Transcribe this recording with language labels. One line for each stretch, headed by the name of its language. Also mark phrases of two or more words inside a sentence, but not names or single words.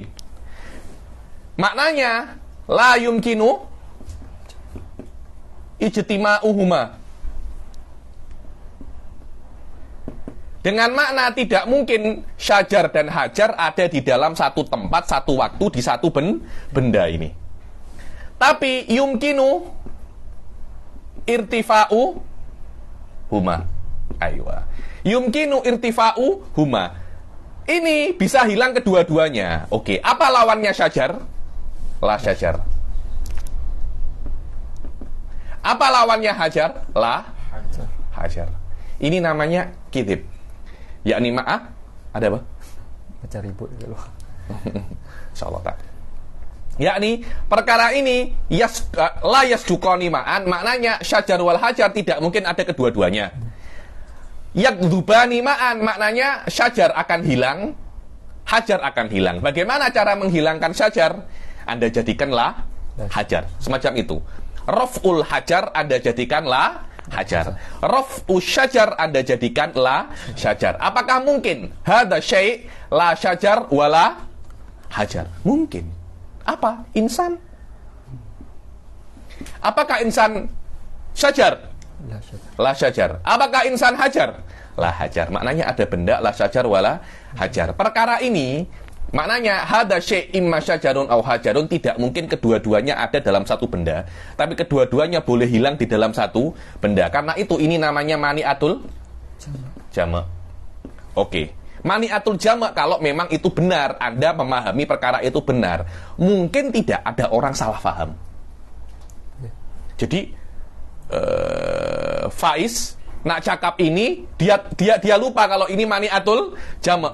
Arabic: Maknanya لا يمكن اجتماعهما.
Malay: Dengan makna tidak mungkin syajar dan hajar ada di dalam satu tempat, satu waktu, di satu benda ini.
Arabic: Tapi يمكن ارتفاعهما. أيوه. يمكن ارتفاعهما.
Malay: Ini bisa hilang kedua-duanya. Oke, apa lawannya syajar?
Arabic: لا شجر.
Malay: Apa lawannya hajar?
Arabic: لا حجر.
Malay: Ini namanya kidib. Yakni ma'ah, ada apa? Baca ribut dulu. Insyaallah tak. Yakni perkara ini
Arabic: لا يصدقان معا,
Malay: maknanya
Arabic: شجر والحجر
Malay: tidak mungkin ada kedua-duanya.
Arabic: يكذبان معا,
Malay: maknanya syajar akan hilang, hajar akan hilang. Bagaimana cara menghilangkan syajar? Anda jadikanlah hajar, semacam itu.
Arabic: رفع الحجر
Malay: Anda jadikanlah hajar.
Arabic: رفع شجر
Malay: Anda jadikan
Arabic: لا شجر.
Malay: Apakah mungkin
Arabic: هذا شيء لا شجر ولا حجر?
Malay: Mungkin. Apa? Insan. Apakah insan syajar?
Arabic: لا شجر.
Malay: Apakah insan hajar?
Arabic: لا حجر.
Malay: Maknanya ada benda
Arabic: لا شجر ولا حجر.
Malay: Perkara ini maknanya
Arabic: هذا شيء إما شجر أو حجر,
Malay: tidak mungkin kedua-duanya ada dalam satu benda, tapi kedua-duanya boleh hilang di dalam satu benda. Karena itu ini namanya
Arabic: مانعة الجمع'.
Malay: Oke.
Arabic: مانعة الجمع'
Malay: kalau memang itu benar, Anda memahami perkara itu benar. Mungkin tidak ada orang salah paham. Jadi Faiz nak cakap ini dia lupa kalau ini
Arabic: مانعة الجمع'.